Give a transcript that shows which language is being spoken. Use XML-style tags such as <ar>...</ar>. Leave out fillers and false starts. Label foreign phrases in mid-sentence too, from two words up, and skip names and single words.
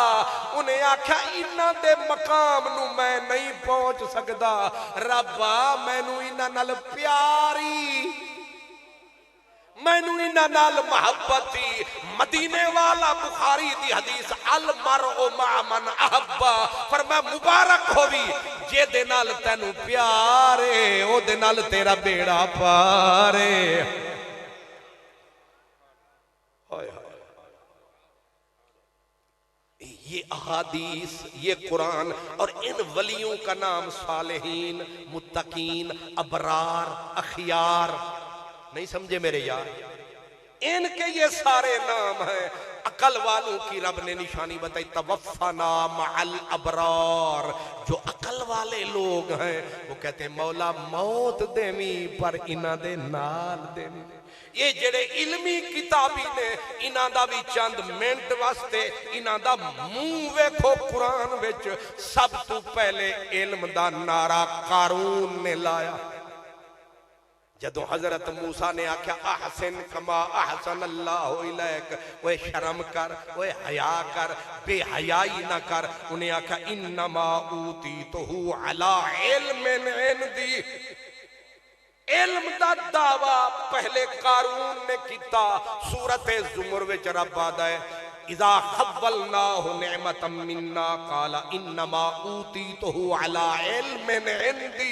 <pa>اونہے آکھیا اینہاں دے مقام نوں میں نہیں پہنچ سکدا. ربا مینوں اینہاں نال پیار اے مینوں اینہاں نال محبت اے. مدینے والا بخاری دی حدیث</pa> <ar>المرء مع من أحب.</ar> <pa>فرمایا مبارک ہووے جیہدے نال تینوں پیار اے اوہدے نال تیرا بیڑا پار اے.</pa> <ur>ہائے ہائے یہ احادیث یہ قرآن اور ان ولیوں کا نام صالحین متقین ابرار اخیار نہیں سمجھے میرے یار. ان کے یہ سارے نام ہیں. عقل والوں کی رب نے نشانی بتائی</ur> <ar>توفنا مع الأبرار.</ar> <ur>جو عقل والے لوگ ہیں وہ کہتے ہیں</ur> <pa>مولا موت دیویں پر اینہاں دے نال دیویں. اے جیہڑے علمی کتابی نے اینہاں دا وی چند منٹ واسطے اینہاں دا منہ ویکھو قرآن وچ سب توں پہلے علم دا نعرہ قارون نے لایا. جدوں حضرت موسیٰ نے آکھیا</pa> <ar>أحسن كما أحسن الله إليك,</ar> <pa>اوئے شرم کر اوئے حیا کر بے حیائی نہ کر. اونہے آکھیا</pa> <ar>إنما أوتيته على علم عندي.</ar> <pa>علم دا دعویٰ پہلے قارون نے کیتا. سورت زمر وچ رب آکھدا اے</pa> <ar>إذا خولناه نعمة منا قال إنما أوتيته على علم عندي.</ar>